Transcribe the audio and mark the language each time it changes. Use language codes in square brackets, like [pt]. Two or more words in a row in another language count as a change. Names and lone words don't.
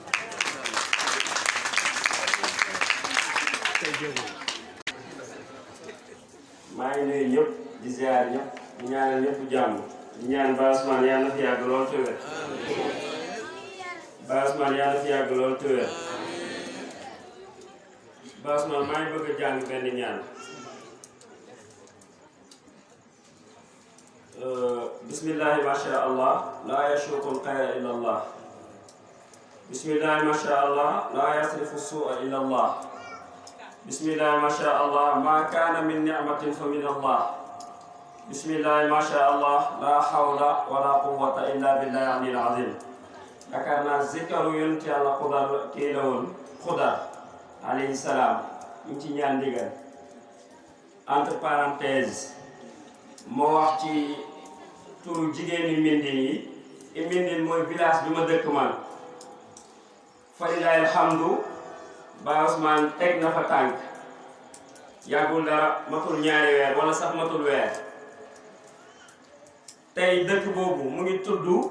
[wo] maa ngi nuyu ñëpp di ziar ñëpp di ñaanal ñëpp jàmm di ñaan Baye Ousmane yàlla na fi yàgg lool te wér Baye Ousmane yàlla na fi yàgg lool te wér Baye Ousmane maa ngi bëgg a jàng benn ñaan [ar] بسم الله ما شاء الله لا يسوق الخير إلا الله بسم الله ما شاء الله لا يصرف السوء إلا الله بسم الله ما شاء الله ما كان من نعمة فمن الله بسم الله ما شاء الله لا حول ولا قوة إلا بالله العلي العظيم yaakaar [wo] naa zikaru yonent yàlla xudar kii la woon xudar [ar] عليه السلام [wo] ñu ci ñaan ndigal [fr] entre parenthèse [wo] moo wax ci turu jigéeni Mbindin yi Mbindin mooy village bi ma dëkk man fa [ar] لله الحمد [wo] Baye Ousmane teg na fa tànk yàggul dara matul ñaari weer wala sax matul weer tey dëkk boobu mu ngi tudd